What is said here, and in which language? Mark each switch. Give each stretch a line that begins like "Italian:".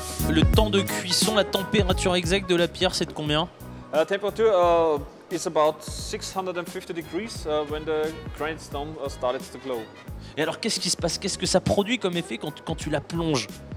French: le temps de cuisson, la température exacte de la pierre, c'est de combien?
English: Temperature is about 650 degrees when the granite stone started to glow.
French: Et alors qu'est-ce qui se passe? Qu'est-ce que ça produit comme effet quand tu la plonges?